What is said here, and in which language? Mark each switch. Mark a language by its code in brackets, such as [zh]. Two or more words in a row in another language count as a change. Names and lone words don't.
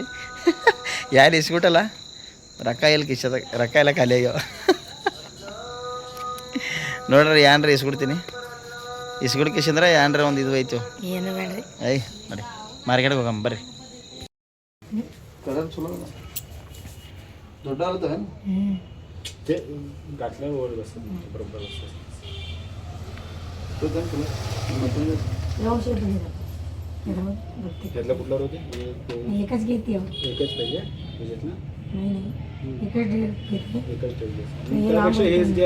[kn] ಯಾರು ಇಸ್ಬಿಟ್ಟಲ್ಲ, ರೊಕ್ಕ ಎಲ್ಲಿ ಕಿಶದಾಗ, ರೊಕ್ಕ ಎಲ್ಲ ಖಾಲಿ ಆಗ್ಯಾವ. ನೋಡ್ರಿ, ಯಾನ್ರಿ ಇಸ್ಬಿಡ್ತೀನಿ. ಇಸ್ಗುಡ್ ಕಿಶಂದ್ರೆ ಯಾನ್ರಿ ಒಂದು ಇದು ಐತಿ. ಏನು ಬೇಡ್ರಿ, ಐ ನೋಡಿ ಮಾರ್ಕೆಟ್ಗೆ ಹೋಗಮ್ಮ ಬರ್ರಿ. ಕಲರ್ ಚಲೋ ದೊಡ್ಡ ಆಗ್ತವೆ [mr] घातल्या वर बसत बरोबर बसत त्यातला कुठला होते एकच घेते. एकच पाहिजे तुझ्यातलं एकच त्यापेक्षा हेच द्या.